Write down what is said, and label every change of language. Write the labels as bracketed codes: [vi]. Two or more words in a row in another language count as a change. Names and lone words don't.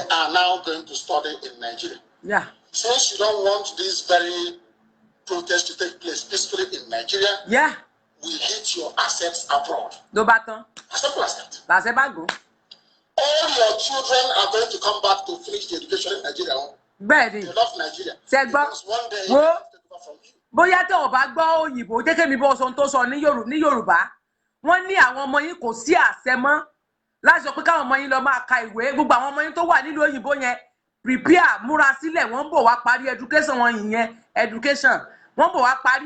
[en] They are now going to study in Nigeria. Yeah. Since you don't want this very protest to take place peacefully in Nigeria, yeah, we hit your assets abroad. No baton. As simple as that. That's a bad go. All your children are going to come back to finish the education in Nigeria. [yo] Bẹ́ẹ̀ni. [en] They love Nigeria. Because one day [yo] wo bóyá tẹ́ ò bá gbọ́ òyìnbó jẹ́ kémi bọ́ sọ tó sọ ní Yorùbá wọ́n ní àwọn ọmọ yín kò sí àṣẹ mọ́ láti sọ pé káwọn ọmọ yín lọ máa ka ìwé gbogbo àwọn ọmọ yín tó wà nílùú òyìnbó yẹn prepare múra sílẹ̀ wọ́n bọ̀ wá parí education wọn ìyẹn education wọ́n bọ̀ wá parí